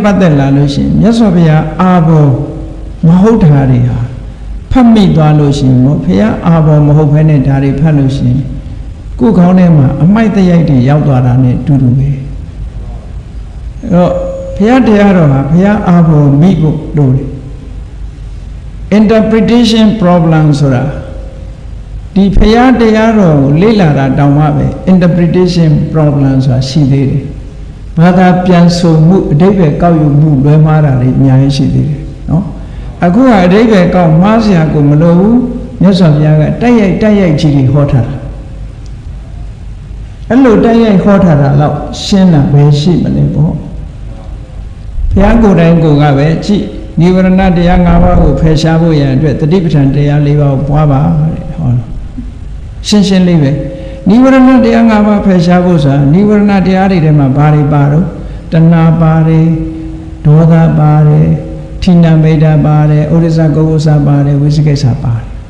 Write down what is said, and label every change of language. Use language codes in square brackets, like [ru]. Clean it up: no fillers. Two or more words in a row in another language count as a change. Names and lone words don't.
[my] ပတ်သက်လာလို့ရှိရင်မြတ်စွာဘုရားအာဘောမဟုတ်တာတွေဟာဖတ်မိသွားလို့ရှိရင်ဘုရားအာဘောမဟုတ်ဘဲနဲ့ဒါ တွေဖတ်လို့ရှိရင်ကိုယ်ခေါင်းထဲမှာအမိုက်တရိုက်တွေရောက်သွားတာနဲ့တူတူပဲအဲ့တော့ဘု ရားတရားတော်ဟာဘုရားအာဘောမိဖို့လိုတယ် [en] interpretation problem [my] ဆိုတာဒီဘုရားတရားတော်ကိုလေ့လာတာတောင်မှပဲ [en] interpretation problem [my] ဆိုတာရှိသေးတယ်ဘာသာပြန်ဆိုမှုအဓိပ္ပာယ်ကောက်ယူမှုလွဲမှားတာတွေအများကြီးရှိသေးတယ်နော်အခုကအဓိပ္ပာယ်ကောက်မှားစရာကိုမလိုဘူးမြတ်စွာဘုရားကတိုက်ရိုက်ကြီးတွေဟောထားတာ အဲ့လိုတိုက်ရိုက်ဟောထားတာတော့ရှင်းတာပဲရှိမလဲပေါ့ဘုရားကိုယ်တိုင်ကိုကပဲကြည့်နိဝရဏတရား၅ပါးကိုဖယ်ရှားဖို့ရန်အတွက်တတိပဋ္ဌာန်တရား၄ပါးကိုပွားပါတဲ့ဟောရှင်းလေးပဲနိဝရဏတရား၅ပါးဖယ်ရှားဖို့ဆိုတာနိဝရဏတရားတွေထဲမှာဘာတွေပါတော့တဏှာပါတယ်ဒေါသပါတယ်ထိနာမိတ်တာပါတယ်ဥဒိစ္စကုက္ကုစ္စပါတယ်ဝိသိကိစ္စပါတယ်